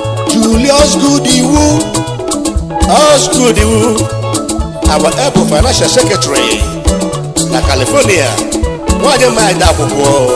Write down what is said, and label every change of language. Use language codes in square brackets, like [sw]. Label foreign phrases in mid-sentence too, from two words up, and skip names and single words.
[en] Julius Good Iwu, Us Good Iwu, our able financial secretary na California, [ig] nwaanyị mma anyị akwụkwọ.